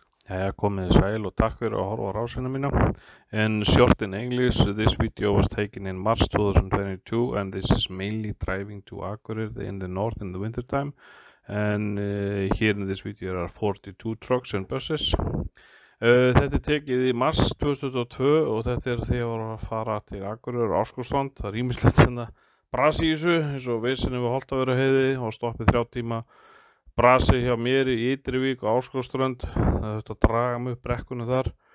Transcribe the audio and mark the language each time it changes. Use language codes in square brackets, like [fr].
[is] Jæja, komið sæl og takk fyrir að horfa á rásina mína. [en] In short in English, this video was taken in March 2022 and this is mainly driving to Akureyri in the north in the winter time. And here in this video are 42 trucks and buses. [is] Þetta tekið í mars 2022 og þetta þegar ég var að fara til Akureyri og Árskógsstrand. Það ýmislegt brasi í þessu, eins og vesinni við Holtavörðuheiði og stoppið 3 tíma. Brasi hjá mér í Ytrivík og Árskógsströnd. Það þurfti að draga mig upp brekkuna þar.